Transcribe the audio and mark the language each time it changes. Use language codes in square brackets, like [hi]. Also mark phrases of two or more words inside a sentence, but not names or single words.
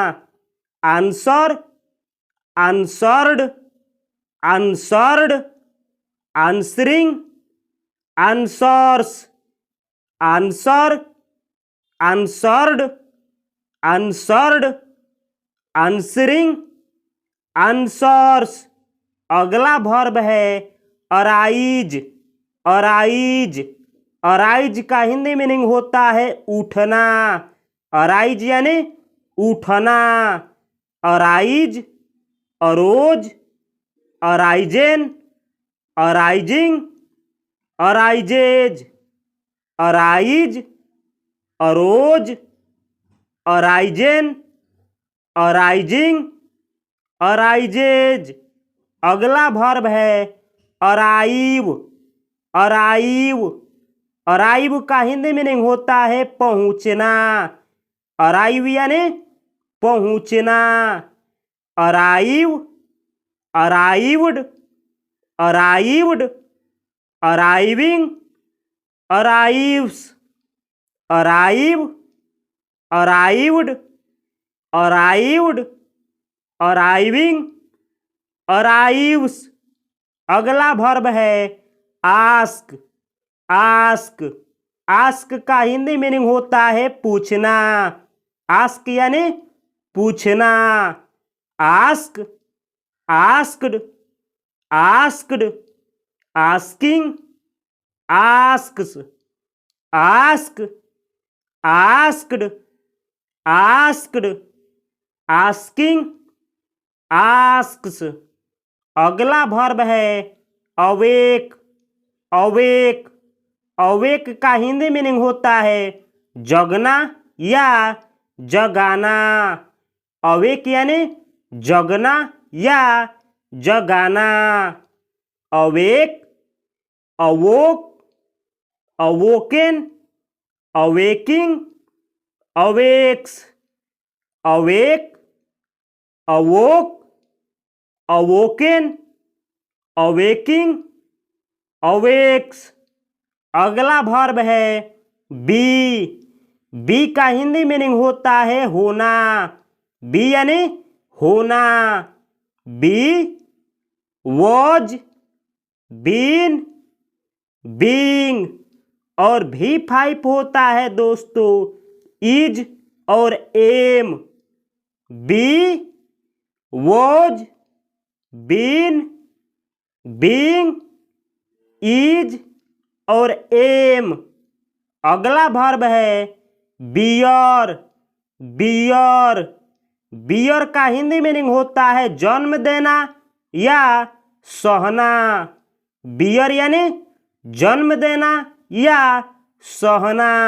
[en] answer, answered, answered, answering, answers, answer, answered, answered, answering, answers. [hi] अगला वर्ब है अराइज। अराइज अराइज का हिंदी मीनिंग होता है उठना। अराइज यानी उठना। [en] अराइज, arose, arisen, arising, arises. arise, arose, arisen, arising, arises. [hi] अगला वर्ब है अराइव। अराइव अराइव का हिंदी मीनिंग होता है पहुंचना। अराइव यानी पहुंचना। [en] arrive, arrived, arrived, arriving, arrives, arrive, arrived, arrived, arriving, arrives. [hi] अगला वर्ब है आस्क। आस्क आस्क का हिंदी मीनिंग होता है पूछना। आस्क यानी पूछना। [en] ask, asked, asked, asking, asks, ask, asked, asked, asking, asks. [hi] अगला वर्ब है अवेक। अवेक अवेक का हिंदी मीनिंग होता है जगना या जगाना। अवेक यानी जगना या जगाना। [en] awake, awoke, awoken, awaking, awakes. awake, awoke, awoken, awaking, awakes. [hi] अगला वर्ब है बी। बी का हिंदी मीनिंग होता है होना। [en] बी [hi] यानी होना। [en] be, was, been, being. [hi] और V5 होता है दोस्तों इज और एम। [en] be, was, been, being, is और एम। [hi] अगला वर्ब है बियर। बियर बियर का हिंदी मीनिंग होता है जन्म देना या सहना। बियर यानी जन्म देना या सहना।